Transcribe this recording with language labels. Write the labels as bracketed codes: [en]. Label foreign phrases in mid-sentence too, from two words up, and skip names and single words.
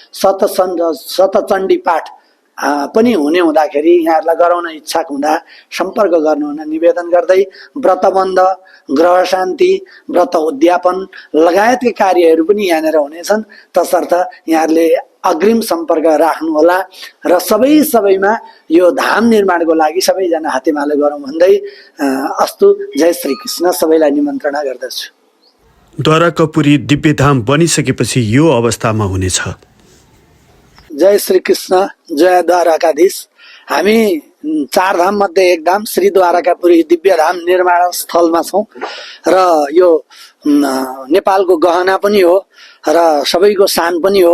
[ne] शतचण्डी पाठ पनि हुने हुँदाखेरि यहाँहरूलाई गराउन इच्छा हुँदा सम्पर्क गर्नुहुन निवेदन गर्दै व्रतबन्ध, ग्रह शान्ति, व्रत उद्यापन लगायतका कार्यहरू पनि यहाँनिर हुनेछन्। तसर्थ यहाँहरूले अग्रिम सम्पर्क राख्नुहोला र सबैमा यो धाम निर्माणको लागि सबैजना हातेमालो गरौँ भन्दै अस्तु। जय श्री कृष्ण, सबैलाई निमन्त्रणा गर्दछु। द्वारकापुरी दिव्य धाम बनिसकेपछि यो अवस्थामा हुनेछ। जय श्री कृष्ण, जय द्वारकाधीश। हामी 4 धाम मध्ये एक धाम श्री द्वारकापुरी दिव्य धाम निर्माण स्थलमा छौं र यो नेपालको गहना पनि हो र सबैको शान पनि हो।